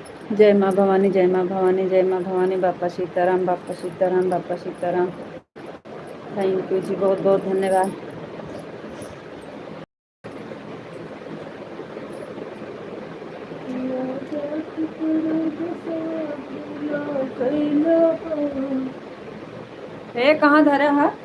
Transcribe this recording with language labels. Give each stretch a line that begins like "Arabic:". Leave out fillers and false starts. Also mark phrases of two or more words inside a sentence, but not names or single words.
Hindi: जय माँ भवानी, जय माँ भवानी, जय माँ भवानी। बापा सीताराम, बापा सीताराम, बापा सीताराम।
English: thank you
Hindi: जी, बहुत बहुत धन्यवाद। ए कहाँ धरा है?